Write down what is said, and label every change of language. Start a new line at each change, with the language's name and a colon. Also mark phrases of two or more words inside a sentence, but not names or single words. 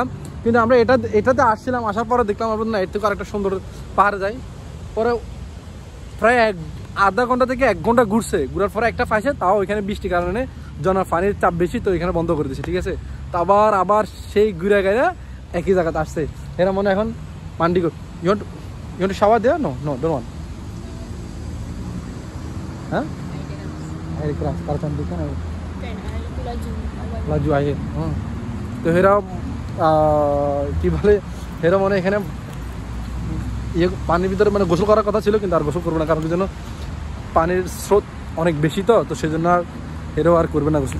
Bangla: কিন্তু আমরা এটাতে আসছিলাম, আসার পরে দেখলাম আমরা না এর থেকে আরেকটা সুন্দর পাহাড়ে যাই। পরে প্রায় আধা ঘন্টা থেকে 1 ঘন্টা ঘুরার পরে একটা পাইছে, তাও ওইখানে বৃষ্টির কারণে ঝর্ণার পানির চাপ বেশি, তো এখানে বন্ধ করে দিয়েছে, ঠিক আছে। তো আবার সেই ঘুরে গেলে একই জায়গাতে আসছে। এরা মনে এখন মান্ডি
English: you want to shower there? No, don't want. Hah?
Malay: Air keras, kalau cantik kan air. Laju air.
Bangla: তো এরা কি বলে, এরা মানে এখানে পানির ভিতরে মানে গোসল করার কথা ছিল, কিন্তু আর গোসল করবে না, কারণ কি জন্য পানির স্রোত অনেক বেশি, তো সেই জন্য আর এরাও আর করবে না গোসল।